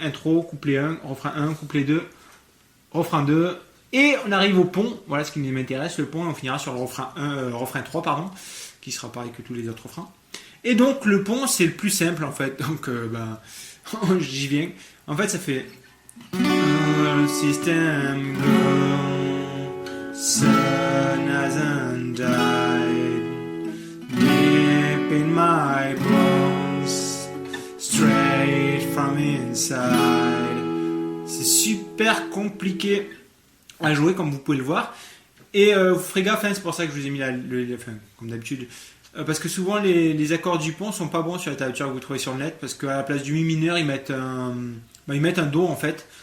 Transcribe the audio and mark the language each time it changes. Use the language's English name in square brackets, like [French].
[French] Intro, couplet 1, refrain 1, couplet 2, refrain 2. Et on arrive au pont, voilà ce qui m'intéresse, le pont, et on finira sur le refrain 3, pardon, qui sera pareil que tous les autres refrains. Et donc le pont, c'est le plus simple en fait, donc j'y viens. En fait, ça fait... [English] System go, sun hasn't died, deep in my bones, straight from inside. [French] C'est super compliqué à jouer comme vous pouvez le voir. Et vous ferez gaffe, hein, c'est pour ça que je vous ai mis comme d'habitude. Parce que souvent les accords du pont sont pas bons sur la tablature que vous trouvez sur le net, parce qu'à la place du mi mineur ils mettent un do en fait.